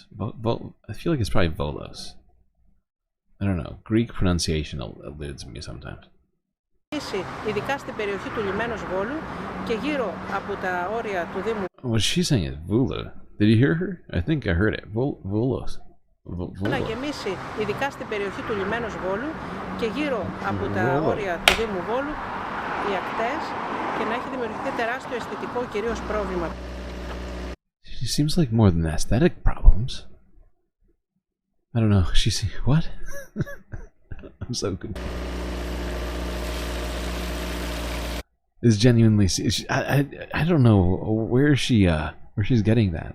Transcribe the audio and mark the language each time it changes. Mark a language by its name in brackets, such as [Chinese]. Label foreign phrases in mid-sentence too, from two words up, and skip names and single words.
[English] I feel like it's probably Volos. I don't know. Greek pronunciation eludes me sometimes. What she's saying is Vula. Did you hear her? I think I heard it. Volos. [Greek] Να γεμίσει ειδικά στην περιοχή του λιμένος Βόλου και γύρω από τα όρια του Δήμου Βόλου οι ακτές και να έχει δημιουργηθεί τεράστιο αισθητικό κυρίως πρόβλημα. [English] She seems like more than aesthetic problems. I don't know. She's what? I'm so confused. It's genuinely. I don't know where she's getting that.